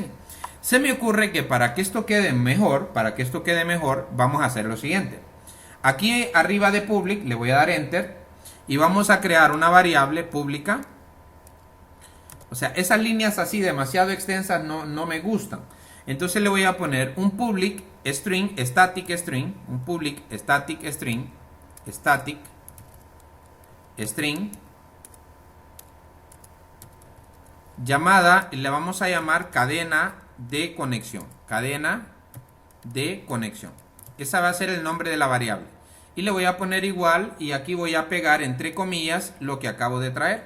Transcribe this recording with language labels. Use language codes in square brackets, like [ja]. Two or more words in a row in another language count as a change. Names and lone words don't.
[es] Se me ocurre que para que esto quede mejor, vamos a hacer lo siguiente. Aquí arriba de public le voy a dar enter y vamos a crear una variable pública. O sea, esas líneas así demasiado extensas no me gustan. Entonces le voy a poner un [en] public string, static string, [es] un [en] public static string, static string, [es] llamada, le vamos a llamar cadena de conexión, cadena de conexión. Esa va a ser el nombre de la variable. Y le voy a poner igual y aquí voy a pegar entre comillas lo que acabo de traer.